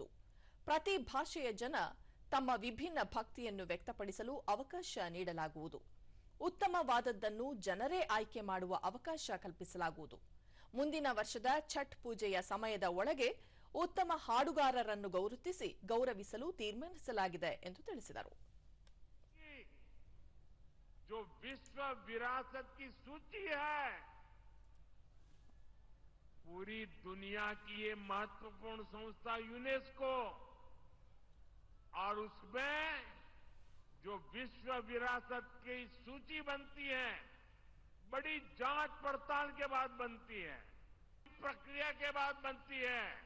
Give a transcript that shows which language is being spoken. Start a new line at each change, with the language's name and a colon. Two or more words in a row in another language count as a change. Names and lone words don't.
Kannada: ಪ್ರತಿ ಭಾಷೆಯ ಜನ ತಮ್ಮ ವಿಭಿನ್ನ ಭಕ್ತಿಯನ್ನು ವ್ಯಕ್ತಪಡಿಸಲು ಅವಕಾಶ ನೀಡಲಾಗುವುದು. ಉತ್ತಮವಾದದ್ದನ್ನು ಜನರೇ ಆಯ್ಕೆ ಮಾಡುವ ಅವಕಾಶ ಕಲ್ಪಿಸಲಾಗುವುದು. ಮುಂದಿನ ವರ್ಷದ ಛಠ್ ಪೂಜೆಯ ಸಮಯದ ಒಳಗೆ ಉತ್ತಮ ಹಾಡುಗಾರರನ್ನು ಗೌರವಿಸಲು ತೀರ್ಮಾನಿಸಲಾಗಿದೆ ಎಂದು ತಿಳಿಸಿದರು.
Hindi: जो विश्व विरासत की सूची है, पूरी दुनिया की ये महत्वपूर्ण संस्था यूनेस्को, और उसमें जो विश्व विरासत की सूची बनती है, बड़ी जांच पड़ताल के बाद बनती है, प्रक्रिया के बाद बनती है.